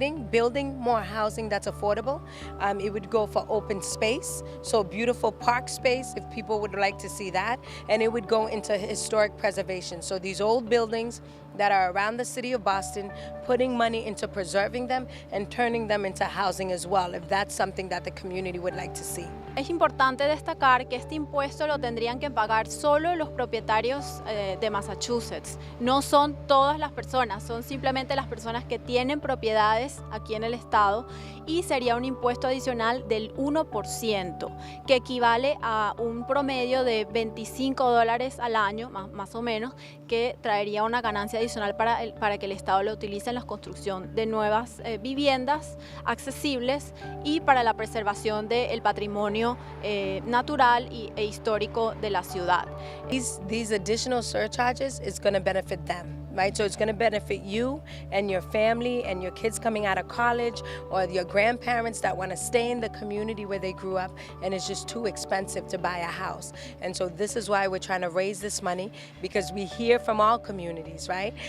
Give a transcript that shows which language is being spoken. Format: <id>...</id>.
<en>Building more housing that's affordable. It would go for open space, so beautiful park space if people would like to see that, and it would go into historic preservation. So these old buildings that are around the city of Boston, putting money into preserving them and turning them into housing as well, if that's something that the community would like to see.</en> <es>Es importante destacar que este impuesto lo tendrían que pagar solo los propietarios de Massachusetts. No son todas las personas, son simplemente las personas que tienen propiedades aquí en el estado, y sería un impuesto adicional del 1%, que equivale a un promedio de $25 al año, más o menos, que traería una ganancia adicional para que el estado lo utilice en la construcción de nuevas viviendas accesibles y para la preservación del patrimonio natural e histórico de la ciudad.</es> <en>These additional surcharges is going to benefit them. Right? So it's going to benefit you and your family and your kids coming out of college, or your grandparents that want to stay in the community where they grew up and it's just too expensive to buy a house. And so this is why we're trying to raise this money, because we hear from all communities, right?</en>